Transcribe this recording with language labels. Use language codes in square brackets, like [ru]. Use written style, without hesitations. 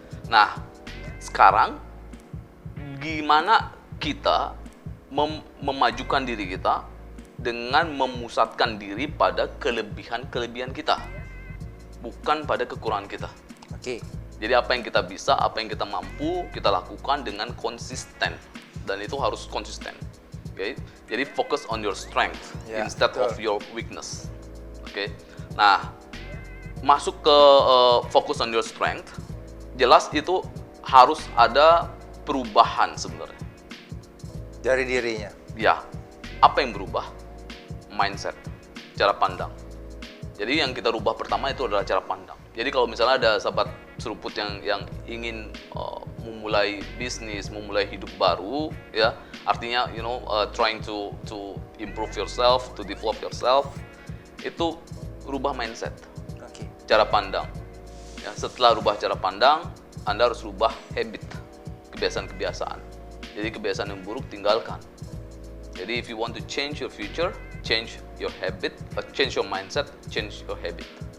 [id] Nah, sekarang gimana kita memajukan diri kita dengan memusatkan diri pada kelebihan-kelebihan kita, bukan pada kekurangan kita. Oke. Jadi apa yang kita bisa, apa yang kita mampu, kita lakukan dengan konsisten. Dan itu harus konsisten. Okay? Jadi [en] fokus on your strength instead of your weakness. [id] Oke. Nah, masuk ke fokus [en] on your strength, [id] jelas itu harus ada perubahan sebenarnya. Dari dirinya. Ya, apa yang berubah? Mindset, cara pandang. Jadi yang kita rubah pertama itu adalah cara pandang. Jadi kalau misalnya ada sahabat seruput yang ingin memulai bisnis, memulai hidup baru, ya, artinya [en] trying to improve yourself, to develop yourself, [id] itu rubah mindset, cara pandang. Ya, setelah rubah cara pandang, Anda harus rubah habit, kebiasaan-kebiasaan. Jadi kebiasaan yang buruk tinggalkan. Jadi [en] if you want to change your future, change your habit, change your mindset, change your habit.